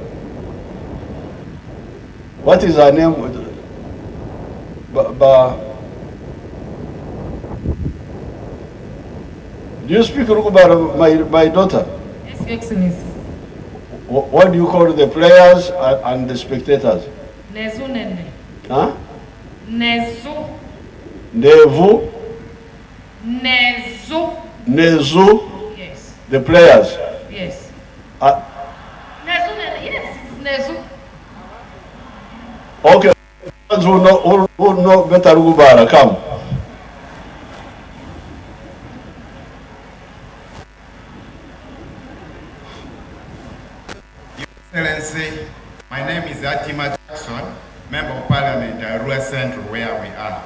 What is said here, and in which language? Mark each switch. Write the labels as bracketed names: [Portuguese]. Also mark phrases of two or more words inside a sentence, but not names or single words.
[English] What is her name? Do you speak Rugubara, my daughter? Yes, Your Excellency. What do you call the players and the spectators? [Lugbara] Nezu nene. [English] Huh? Nezu. Nevu? Nezu. Nezu? Yes. The players? Yes. [Lugbara] Nezu nene, [English] yes, it's Nezu. Okay, ones who know better Rugubara, come. Excellency, my name is Atima Jackson, Member of Parliament, Arua Central, where we are.